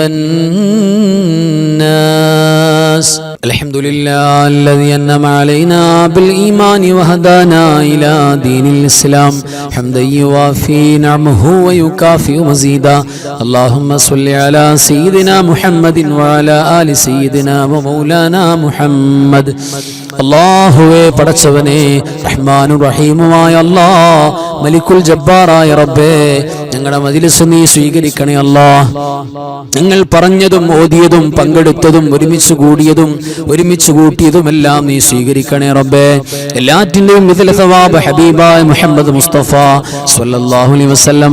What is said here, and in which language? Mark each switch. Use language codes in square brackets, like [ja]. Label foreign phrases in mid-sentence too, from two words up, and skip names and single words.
[ar] والناس الحمد لله الذي أنعم علينا بالإيمان وهدانا إلى دين الإسلام حمدا يوافي نعمه ويكافئ مزيدا اللهم صل على سيدنا محمد وعلى آل سيدنا ومولانا محمد [ml] അല്ലാഹുവേ പടച്ചവനെ റഹ്മാനും റഹീമുമായ അല്ലാഹ് മലിക്കുൽ ജബ്ബാറായ റബ്ബേ ഞങ്ങളുടെ മജ്ലിസ് നീ സ്വീകരിക്കണേ അല്ലാഹ് ഞങ്ങൾ പറഞ്ഞതും ഓതിയതും പങ്കെടുത്തതും ഒരുമിച്ച് കൂടിയതും ഒരുമിച്ച് കൂട്ടിയതുമെല്ലാം നീ സ്വീകരിക്കണേ റബ്ബേ എല്ലാറ്റിന്റെയും [ar] مثل ثواب [ml] ഹബീബായ മുഹമ്മദ് മുസ്തഫ [ar] صلى الله عليه وسلم